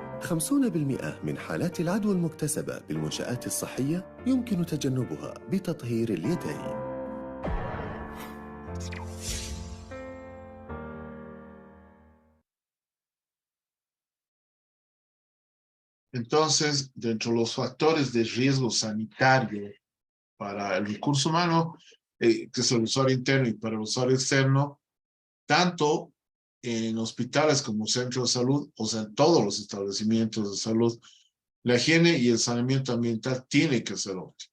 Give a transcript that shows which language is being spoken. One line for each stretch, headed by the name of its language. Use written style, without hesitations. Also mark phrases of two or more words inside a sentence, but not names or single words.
Arabic: 50% من حالات العدوى المكتسبة بالمنشآت الصحية يمكن تجنبها بتطهير اليدين.
Spanish: Entonces, dentro de los factores de riesgo sanitario para el recurso humano, que es el usuario interno y para el usuario externo, tanto en hospitales como centros de salud, o sea, en todos los establecimientos de salud, la higiene y el saneamiento ambiental tiene que ser óptimo.